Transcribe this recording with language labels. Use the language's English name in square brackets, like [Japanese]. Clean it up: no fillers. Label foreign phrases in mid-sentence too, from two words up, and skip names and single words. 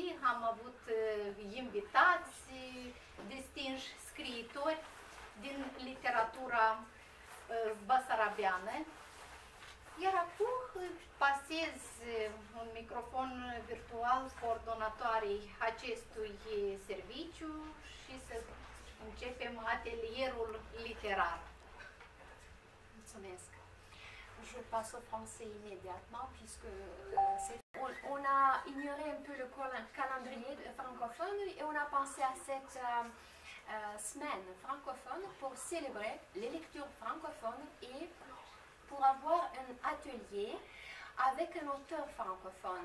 [Romanian] Am avut invitați distinși scriitori din literatura basarabeană. Iar acum pasez un microfon virtual coordonatoarei acestui serviciu și să începem atelierul literar. Mulțumesc. [French] Je passe au français immédiatement puisque on a ignoré un peu le calendrier francophone et on a pensé à cette semaine francophone pour célébrer les lectures francophones et pour avoir un atelier avec un auteur francophone.